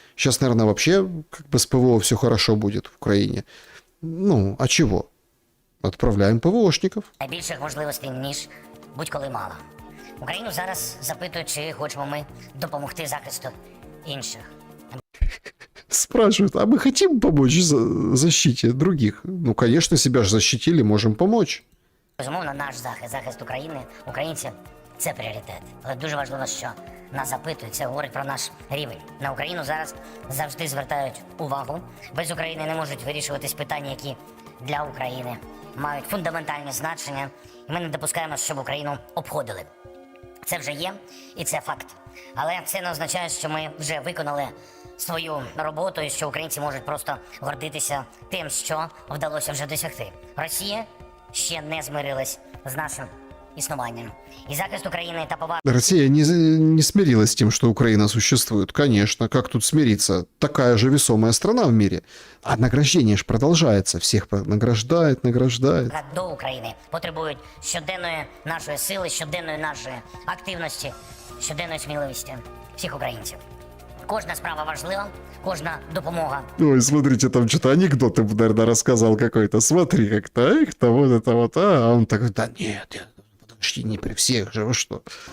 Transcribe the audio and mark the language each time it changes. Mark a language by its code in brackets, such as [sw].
[ru] Сейчас, наверное, вообще как бы с ПВО все хорошо будет в Украине. Ну, а чего? Отправляем ПВОшників. [uk] Найбільших можливостей, ніж будь-коли мало. Україну зараз запитують, чи хочемо ми допомогти захисту інших. [ru] Спрашивают, а мы хотим помочь защите других? Ну, конечно, себя же защитили, можем помочь. [uk] Безумовно, наш захист України, українців – це пріоритет. Але дуже важливо, що нас запитують, це говорить про наш рівень. На Україну зараз завжди звертають увагу. Без України не можуть вирішуватись питання, які для України мають фундаментальне значення. І ми не допускаємо, щоб Україну обходили. Це вже є, і це факт. Але це не означає, що ми вже виконали свою роботу і що українці можуть просто гордитися тим, що вдалося вже досягти. Росія ще не змирилась з нашим існуванням. [ru] И захист Украины это поважно. Россия не смирилась с тем, что Украина существует. Конечно, как тут смириться? Такая же весомая страна в мире. А награждение же продолжается. Всех награждает. [uk] До України потребують щоденної нашої сили, щоденної нашої активності, щоденної сміливості всіх українців. Кожна справа важлива, кожна допомога. [ru] Ой, смотрите, там что-то анекдоты, наверное, рассказал какой-то. Смотри, как-то, их-то, вот это вот, а он такой, да нет, подожди, не при всех же, вы что?